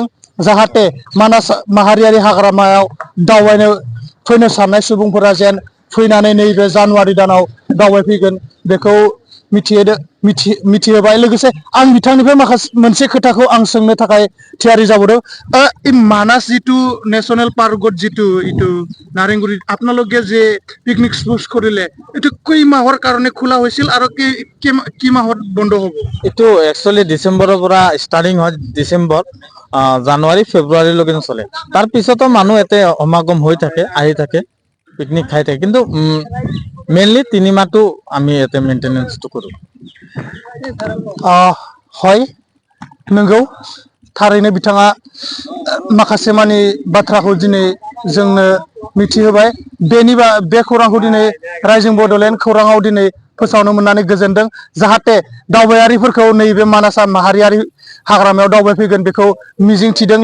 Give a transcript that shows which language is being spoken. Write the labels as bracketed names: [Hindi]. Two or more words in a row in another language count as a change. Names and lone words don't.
[Bodo] जाहाथे मानास माहारियारि हाग्रामायाव दावबायनो फैनो साननाय सुबुंफोरा जेन फैनानै नैबे जानुवारि दानाव दावबायफैगोन, बेखौ मिथिहोबाय। लोगोसे आं बिथांनिफ्राय मोनसे खोथाखौ आं सोंनो थाखाय थियारि जाबोदों। [Assamese] মানাস যিটো নেশনাল পার্কত যিটো এইটো নাৰেঙ্গুৰি আপোনালোকে যে [English] picnic spot [Assamese] কৰিলে, এইটো কেই মাহৰ কাৰণে খোলা হৈছিল আৰু কি মাহত বন্ধ হ'ব? এইটো একচুৱেলি ডিচেম্বৰৰ পৰা ষ্টাৰ্টিং হয়। ডিচেম্বৰ, জানুৱাৰী, ফেব্ৰুৱাৰীলৈকে চলে। তাৰ পিছতো মানুহ ইয়াতে সমাগম হৈ থাকে, আহি থাকে, পিকনিক খাই থাকে। কিন্তু মেইনলি 3 মাহটো আমি ইয়াতে মেইনটেনেন্সটো কৰো। হয়, [Bodo] नंगौ थारैनो बिथाङा माखासे मानि बाथ्राखौ दिनै जोंनो मिथिहोबाय। बे खौरांखौ दिनै रायजो बड'लेण्ड खौराङाव दिनै फोसावनो मोननानै गोजोनदों। जाहाथे दावबायारिफोरखौ नैबे मानास माहारियारि हाग्रामायाव दावबायफैगोन बेखौ मिजिंथिदों।